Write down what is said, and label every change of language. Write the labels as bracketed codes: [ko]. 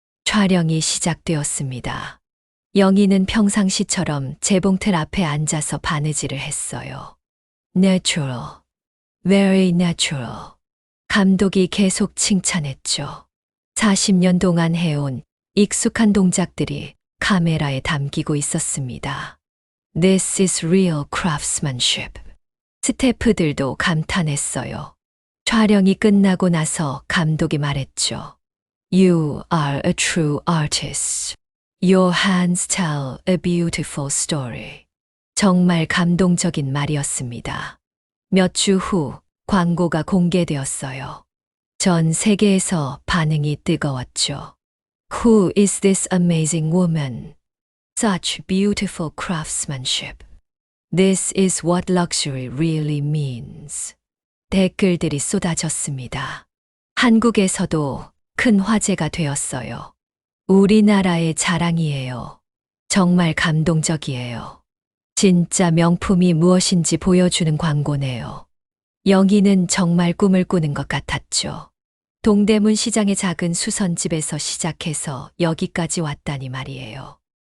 [ko] 촬영이 시작되었습니다. 영희는 평상시처럼 재봉틀 앞에 앉아서 바느질을 했어요. [en] Natural. Very natural. [ko] 감독이 계속 칭찬했죠. 40년 동안 해온 익숙한 동작들이 카메라에 담기고 있었습니다. [en] This is real craftsmanship. [ko] 스태프들도 감탄했어요. 촬영이 끝나고 나서 감독이 말했죠. [en] You are a true artist. Your hands tell a beautiful story. [ko] 정말 감동적인 말이었습니다. 몇 주 후 광고가 공개되었어요. 전 세계에서 반응이 뜨거웠죠. [en] Who is this amazing woman? Such beautiful craftsmanship. This is what luxury really means. [ko] 댓글들이 쏟아졌습니다. 한국에서도 큰 화제가 되었어요. 우리나라의 자랑이에요. 정말 감동적이에요. 진짜 명품이 무엇인지 보여주는 광고네요. 영희는 정말 꿈을 꾸는 것 같았죠. 동대문 시장의 작은 수선집에서 시작해서 여기까지 왔다니 말이에요.